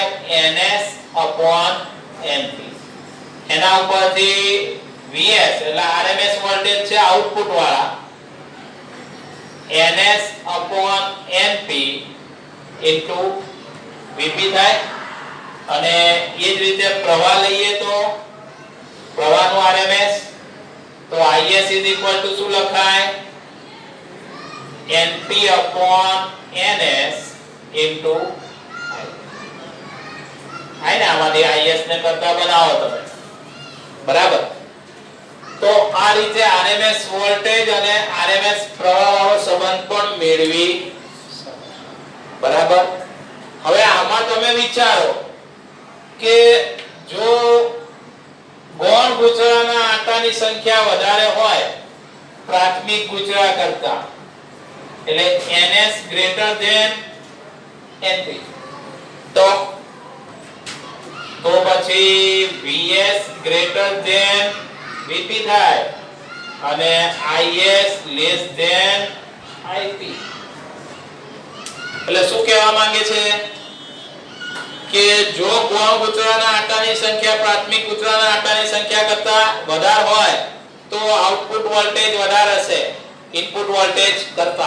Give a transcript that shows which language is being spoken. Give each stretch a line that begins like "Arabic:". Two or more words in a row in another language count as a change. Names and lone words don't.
Gujarati: ns np. એના ઉપરથી Vs એટલે
English: RMS voltage
Gujarati: છે આઉટપુટ વાળા, ns np into Vp થાય. અને એ જ રીતે પ્રવાહ લઈએ તો પ્રવાહનું RMS તો Is
English: is equal to
Gujarati: શું લખાય? np ns into આને આમાંથી Is ને કરતા બનાવો તમે. બરાબર. તો આ રીતે
English: RMS voltage
Gujarati: અને RMS પ્રવાહ વાળો સંબંધ પણ મેળવી. બરાબર. હવે આમાં તમે વિચારો કે જો ગૌણ ગુચરાના આટાની સંખ્યા વધારે હોય પ્રાથમિક ગુચરા કરતા, એટલે
English: ns greater than np,
Gujarati: તો પછી
English: Vs greater than Vp
Gujarati: થાય અને
English: Is less than Ip.
Gujarati: એટલે શું કહેવા માંગે છે કે જો ગૌણ ગુચરાના આટાની સંખ્યા પ્રાથમિક ગુચરાના આટાની સંખ્યા કરતા વધારે હોય તો
English: output voltage
Gujarati: વધારે હશે
English: input voltage
Gujarati: કરતા.